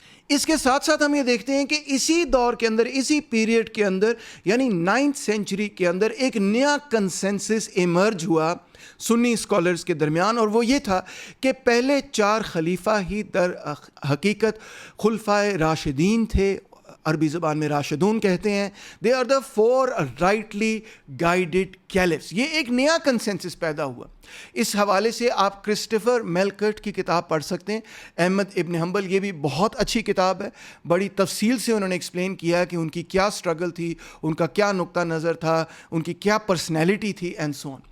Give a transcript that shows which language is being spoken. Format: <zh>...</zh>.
<ur>اس کے ساتھ ساتھ ہم یہ دیکھتے ہیں کہ اسی دور کے اندر، اسی پیریڈ کے اندر، یعنی 9th سینچری کے اندر ایک نیا کنسنسس ایمرج ہوا سنی اسکالرز کے درمیان، اور وہ یہ تھا کہ پہلے 4 خلیفہ ہی در حقیقت خلفائے راشدین تھے. عربی زبان میں راشدون کہتے ہیں.</ur> <en>They are the 4 rightly guided caliphs.</en> <ur>یہ ایک نیا کنسنسس پیدا ہوا. اس حوالے سے آپ کرسٹوفر میلکٹ کی کتاب پڑھ سکتے ہیں، احمد ابن حنبل. یہ بھی بہت اچھی کتاب ہے. بڑی تفصیل سے انہوں نے ایکسپلین کیا کہ ان کی کیا اسٹرگل تھی، ان کا کیا نقطہ نظر تھا، ان کی کیا پرسنالٹی تھی</ur> <en>And so on.</en>